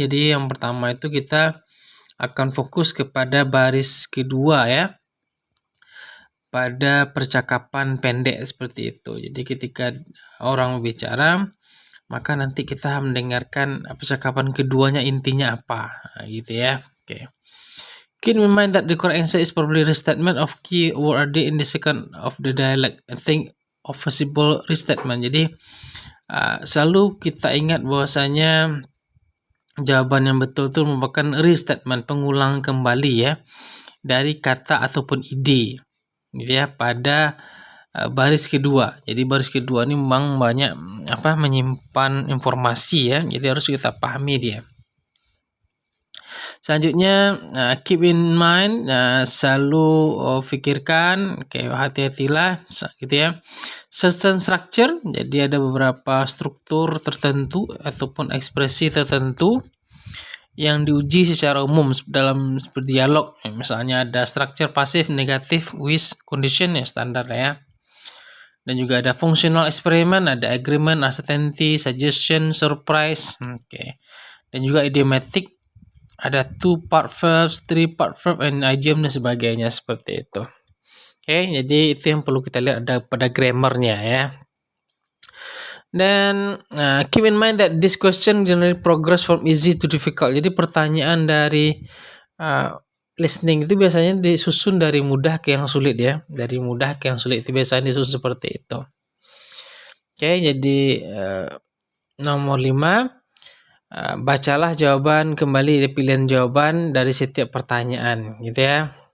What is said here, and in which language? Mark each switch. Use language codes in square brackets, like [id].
[id] Jadi yang pertama itu kita akan fokus kepada baris kedua ya pada percakapan pendek seperti itu. Jadi ketika orang bicara maka nanti kita mendengarkan percakapan keduanya intinya apa gitu ya. Oke. [en] Keep in mind that the correct answer is probably restatement of key word in the second of the dialogue. I think of possible restatement. [id] Jadi selalu kita ingat bahwasanya jawaban yang betul itu merupakan restatement, pengulang kembali ya dari kata ataupun ide gitu ya pada baris kedua. Jadi baris kedua ini memang banyak menyimpan informasi ya. Jadi harus kita pahami dia. Selanjutnya [en] keep in mind, [id] selalu pikirkan, hati-hatilah gitu ya. Certain structure, jadi ada beberapa struktur tertentu ataupun ekspresi tertentu yang diuji secara umum dalam berdialog. Misalnya ada structure pasif, negatif, with, condition ya standar ya. Dan juga ada functional experiment, ada agreement, uncertainty, suggestion, surprise. Dan juga idiomatic, ada 2-part verbs, 3-part verb, and idiom dan sebagainya seperti itu. Jadi itu yang perlu kita lihat ada pada grammarnya ya. Dan [en] keep in mind that this question generally progress from easy to difficult. [id] Jadi pertanyaan dari listening itu biasanya disusun dari mudah ke yang sulit ya. Dari mudah ke yang sulit itu biasanya disusun seperti itu. Jadi nomor 5, bacalah jawaban kembali, pilihan jawaban dari setiap pertanyaan gitu ya.